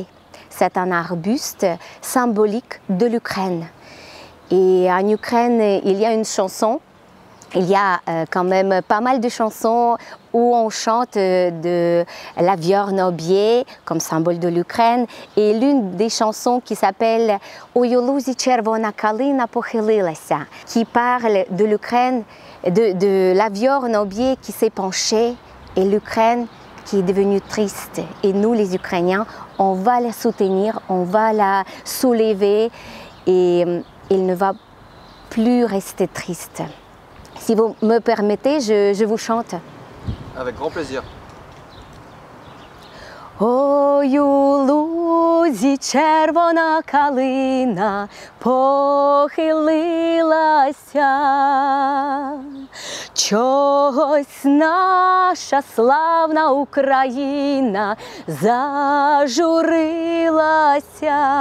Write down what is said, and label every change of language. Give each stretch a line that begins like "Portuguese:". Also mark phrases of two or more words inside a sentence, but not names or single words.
French: C'est un arbuste symbolique de l'Ukraine. Et en Ukraine, il y a une chanson, il y a quand même pas mal de chansons où on chante de la viorne aubier comme symbole de l'Ukraine. Et l'une des chansons qui s'appelle
Ukrainian: «У Юлузі червона калина похилилася»,
French: qui parle de l'Ukraine, de la viorne aubier qui s'est penchée et l'Ukraine qui est devenue triste. Et nous, les Ukrainiens, on va la soutenir, on va la soulever et il ne va plus rester triste. Si vous me permettez, je vous chante. Avec grand plaisir.
Ukrainian: Ой, у лузі червона калина похилилася, чогось наша славна Україна зажурилася.